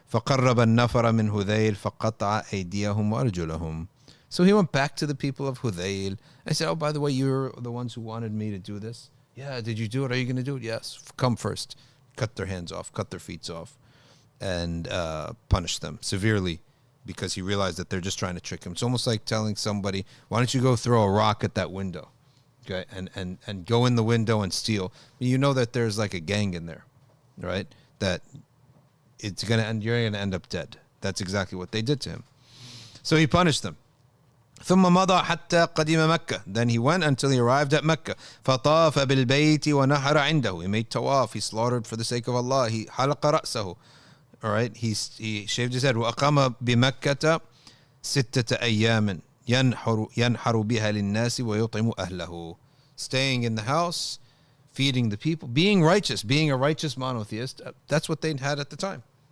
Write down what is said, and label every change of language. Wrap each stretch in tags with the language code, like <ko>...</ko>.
<ar>فقرب النفر من هذيل فقطع أيديهم وأرجلهم.</ar> <en>So he went back to the people of Hudayl and said, oh, by the way, you're the ones who wanted me to do this. Yeah, did you do it? Are you going to do it? Yes. Come first. Cut their hands off, cut their feet off, and punish them severely because he realized that they're just trying to trick him. It's almost like telling somebody, why don't you go throw a rock at that window, okay, and go in the window and steal. You know that there's like a gang in there, right, that it's going to end, you're going to end up dead. That's exactly what they did to him. So he punished them.</en> <ar>ثم مضى حتى قدم مكة.</ar> <en>Then he went until he arrived at Mecca.</en> <ar>فطاف بالبيت ونحر عنده.</ar> <en>He made tawaf. He slaughtered for the sake of Allah. He</en> <ar>حلق رأسه.</ar> <en>All right. He shaved his head.</en> <ar>وأقام بمكة 6 أيام ينحر بها للناس ويطعم أهله.</ar> <en>Staying in the house, feeding the people, being righteous, being a righteous monotheist. That's what they had at the time.</en>